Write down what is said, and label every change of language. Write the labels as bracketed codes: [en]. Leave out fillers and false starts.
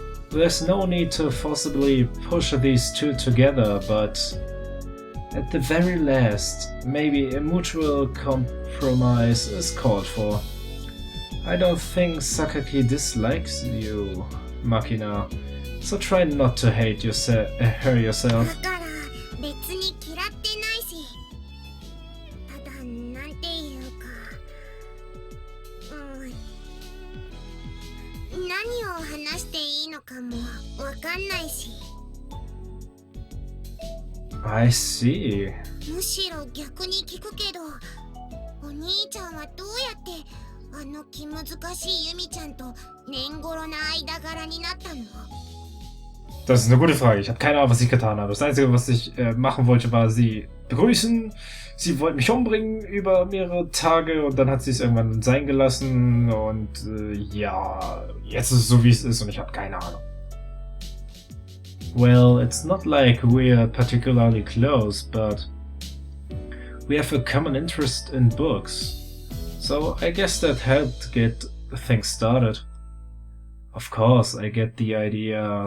[en] There's no need to forcibly push these two together, but at the very last, maybe a mutual compromise is called for. I don't think Sakaki dislikes you, Makina, so try not to hate her yourself. [ja] だから別に嫌ってないし、ただなんていうか、何を話していいのかもわかんないし。 [en] I see. [ja] むしろ逆に聞くけど、お兄ちゃんはどうやってあの気難しいユミちゃんと年頃な間柄になったの？ [de] Das ist eine gute Frage. Ich habe keine Ahnung, was ich getan habe. Das Einzige, was ich machen wollte, war sie begrüßen. Sie wollte mich umbringen über mehrere Tage und dann hat sie es irgendwann sein gelassen. Und ja, jetzt ist es so, wie es ist und ich habe keine Ahnung. [en] Well, it's not like we're particularly close, but we have a common interest in books. So I guess that helped get things started. Of course, I get the idea.